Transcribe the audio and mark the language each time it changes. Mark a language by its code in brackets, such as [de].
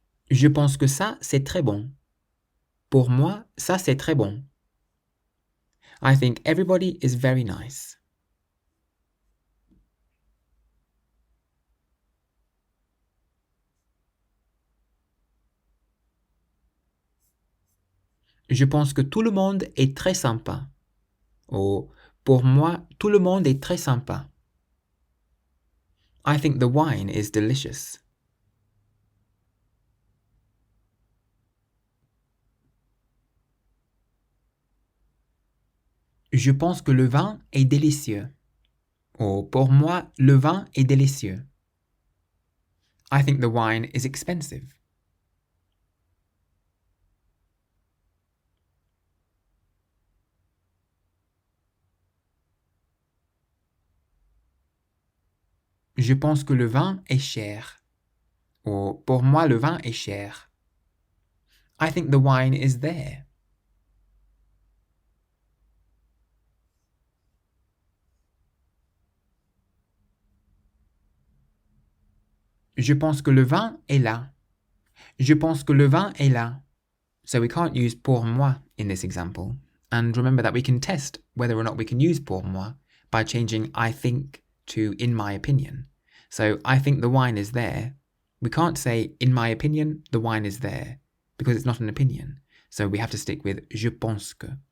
[fr] Je pense que ça, c'est très bon. Pour moi, ça, c'est très bon. [en] I think everybody is very nice. [fr] Je pense que tout le monde est très sympa. Or, pour moi, tout le monde est très sympa. [en] I think the wine is delicious. [fr] Je pense que le vin est délicieux. Or, pour moi, le vin est délicieux. [en] I think the wine is expensive. [fr] Je pense que le vin est cher. Or, pour moi, le vin est cher. [en] I think the wine is there. [fr] Je pense que le vin est là. Je pense que le vin est là. [en] So we can't use [fr] pour moi [en] in this example. And remember that we can test whether or not we can use [fr] pour moi [en] by changing I think to in my opinion. So I think the wine is there. We can't say in my opinion the wine is there because it's not an opinion. So we have to stick with [fr] je pense que.